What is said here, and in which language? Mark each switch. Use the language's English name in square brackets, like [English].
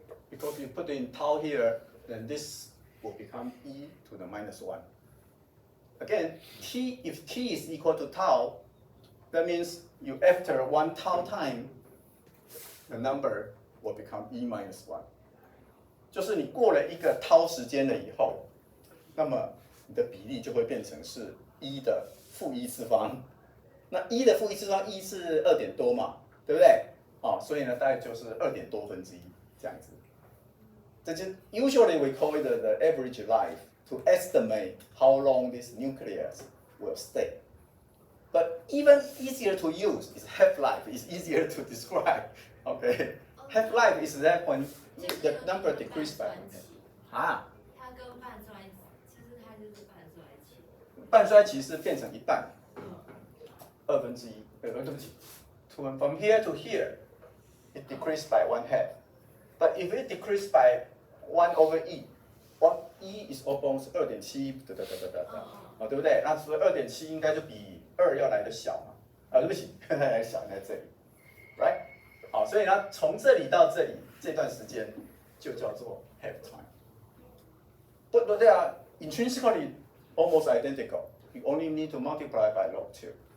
[English] Because you put in tau here, then this will become e to the -1. Again, if T is equal to tau, that means after 1 tau time, the number will become e-1. [Chinese] 就是你过了一个 tau 时间了以后，那么你的比例就会变成是1的负1次方。那1的负1次方，1是2点多嘛，对不对？所以呢，大概就是2点多分之一这样子。这就 [English] usually we call it the average life to estimate how long this nucleus will stay. But even easier to use is half-life. It's easier to describe. Okay, half-life is that when the number decreased by [Chinese] 它跟半衰期，其实它就是半衰期。半衰期是变成一半，1/2，对不起。 [English] From here to here, it decreased by 1/2. But if it decreased by 1/e, 1e is almost 2.7， [Chinese] 对不对？那所以2.7应该就比2要来的小嘛。对不起，来小在这里 ， [English] right？ [Chinese] 好，所以呢，从这里到这里这段时间就叫做 [English] half time. But they are intrinsically almost identical. You only need to multiply by log 2.